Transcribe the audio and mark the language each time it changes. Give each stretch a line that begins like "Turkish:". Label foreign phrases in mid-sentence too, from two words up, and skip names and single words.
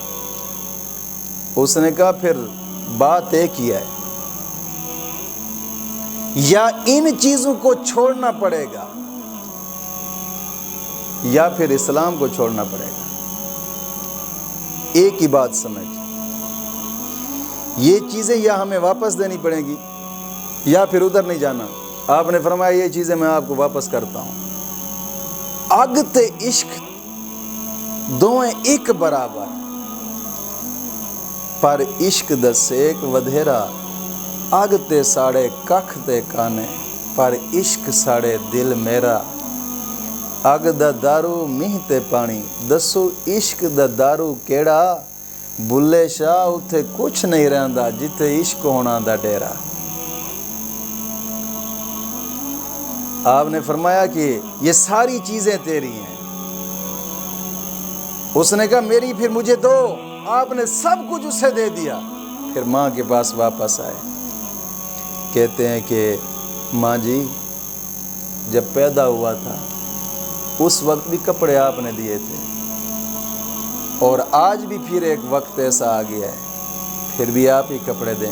Urdu: اس نے کہا پھر بات ایک ہی ہے، یا ان چیزوں کو چھوڑنا پڑے گا یا پھر اسلام کو چھوڑنا پڑے گا. ایک ہی بات سمجھ، یہ چیزیں یا ہمیں واپس دینی پڑیں گی یا پھر ادھر نہیں جانا. آپ نے فرمایا یہ چیزیں میں آپ کو واپس کرتا ہوں.
Punjabi: اگ تے عشق دوئیں ایک برابر، پر عشق دا سیک ودھیرا. اگ تے ساڑے ککھ تے کانے، پر عشق ساڑے دل میرا. اگ دا دارو میہ تے پانی، دسو عشق دا دارو کیڑا. بلے شاہ اتھے کچھ نہیں رہندا جتھے عشق ہونا دا ڈیرا.
Urdu: آپ نے فرمایا کہ یہ ساری چیزیں تیری ہیں. اس نے کہا میری پھر مجھے دو. آپ نے سب کچھ اسے دے دیا. پھر ماں کے پاس واپس آئے. کہتے ہیں کہ ماں جی جب پیدا ہوا تھا اس وقت بھی کپڑے آپ نے دیے تھے، اور آج بھی پھر ایک وقت ایسا آ گیا ہے پھر بھی آپ ہی کپڑے دیں.